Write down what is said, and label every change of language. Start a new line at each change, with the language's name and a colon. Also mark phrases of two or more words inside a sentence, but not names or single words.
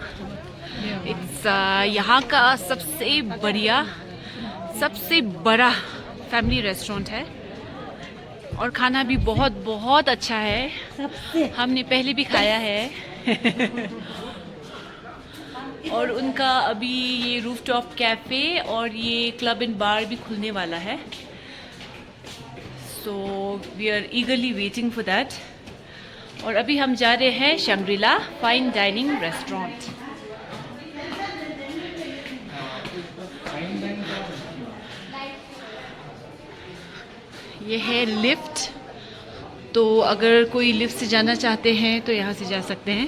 Hindi: इट्स यहाँ का सबसे बड़ा फैमिली रेस्टोरेंट है और खाना भी बहुत बहुत अच्छा है। हमने पहले भी खाया है। और उनका अभी ये
English: rooftop café
Hindi: और ये
English: club and bar
Hindi: भी खुलने वाला है।
English: so we are eagerly waiting for that.
Hindi: और अभी हम जा रहे हैं शंग्रीला
English: fine dining restaurant.
Hindi: ये है लिफ्ट, तो अगर कोई लिफ्ट से जाना चाहते हैं तो यहाँ से जा सकते हैं।